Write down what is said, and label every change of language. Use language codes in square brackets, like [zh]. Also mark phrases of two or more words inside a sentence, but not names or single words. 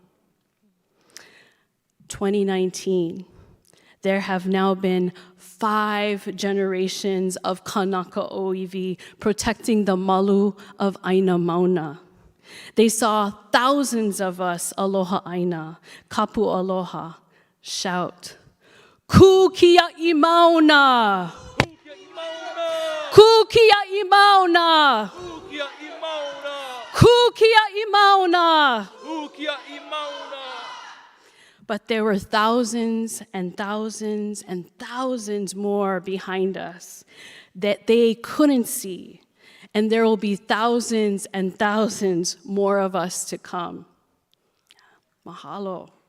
[en] 2019, there have now been 5 generations of [haw] Kanaka Oiwi [en] protecting the malu of Aina Mauna. They saw thousands of us [haw] aloha aina, kapu aloha, [en] Shout. [haw] Kukia imauna. Kukia imauna. Kukia imauna. [en] But there were thousands and thousands and thousands more behind us that they couldn't see. And there will be thousands and thousands more of us to come. Mahalo.